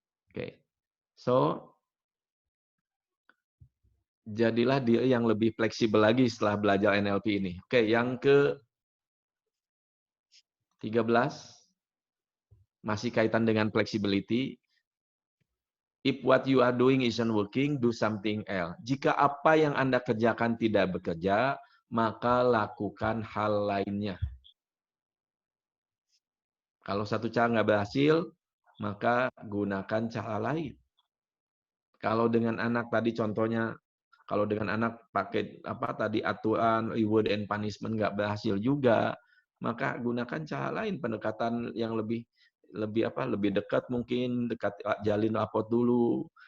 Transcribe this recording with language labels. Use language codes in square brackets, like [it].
[id] Oke. So, jadilah dia yang lebih fleksibel lagi setelah belajar NLP ini. Oke, yang ke-13 masih kaitan dengan flexibility. [en] If what you are doing isn't working, do something else. [id] Jika apa yang Anda kerjakan tidak bekerja, maka lakukan hal lainnya. Kalau satu cara nggak berhasil, maka gunakan cara lain. Kalau dengan anak tadi contohnya, kalau dengan anak pakai aturan reward and punishment nggak berhasil juga, maka gunakan cara lain, pendekatan yang lebih dekat mungkin, jalin raport dulu.